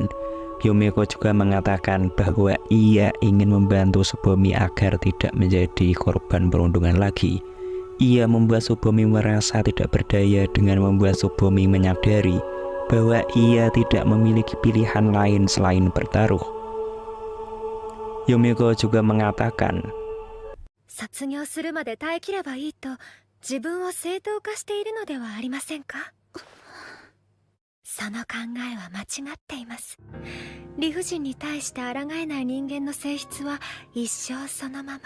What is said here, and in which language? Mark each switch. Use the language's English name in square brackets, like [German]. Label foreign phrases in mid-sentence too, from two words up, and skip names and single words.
[Indonesian] Yumeko juga mengatakan bahwa ia ingin membantu Tsubomi agar tidak menjadi korban perundungan lagi. Ia membuat Tsubomi merasa tidak berdaya dengan membuat Tsubomi menyadari bahwa ia tidak memiliki pilihan lain selain bertaruh. Yumeko juga mengatakan, [Japanese] 卒業するまで耐えきればいいと自分を正当化しているのではありませんか。その考えは間違っています。理不尽に対して抗えない人間の性質は一生そのまま。